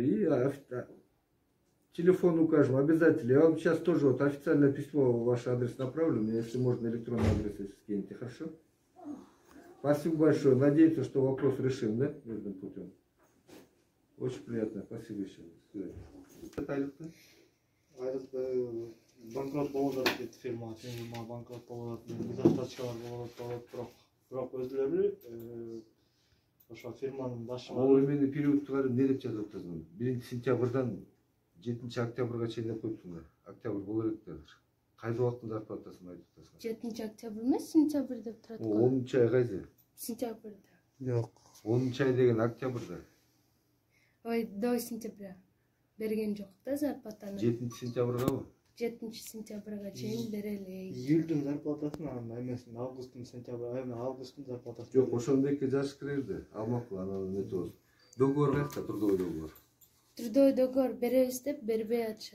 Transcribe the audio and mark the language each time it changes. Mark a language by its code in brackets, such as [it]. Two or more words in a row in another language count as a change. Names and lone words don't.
[ru] И телефон укажем обязательно. Я вам сейчас тоже официальное письмо в ваш адрес направлю. Мне, если можно, электронный адрес если скинете. Хорошо? Спасибо большое. Надеюсь, что вопрос решим, да? Мирным путем. Очень приятно. Спасибо еще. [ky] Банкрот болуп атат дейт фирма. Фирма банкрот болуп атат. Зарплатчалар болуп атат. Бирок өзлөрү ошо фирманын башы. Ал эмени периодтугары эмне деп жазып атасың? 1 сентябрдан 7 октябрга чейин деп коюпсуң. Октябрь боло элек да азыр. Кайда убакыттын зарплатасын айтып атасың? 7 октябрь эмес, сентябрь деп турат. 10 ай кайсы? Сентябрда. Жок. 10 ай деген октябрда. Ой, [ru] до сентября. [ky] Берген жок да зарплатаны. 7 сентябргабы? 7 сентябрга чейин берели. Июльдүн зарплатасын эмесин, августтун сентябрь, августтун зарплатасын. Жок, ошондойке жазыш керек. Алмакул, анан эмне болот. Договор кайда? [ru] Трудовой договор. Трудовой договор [ky] беребиз деп бербей атышат да.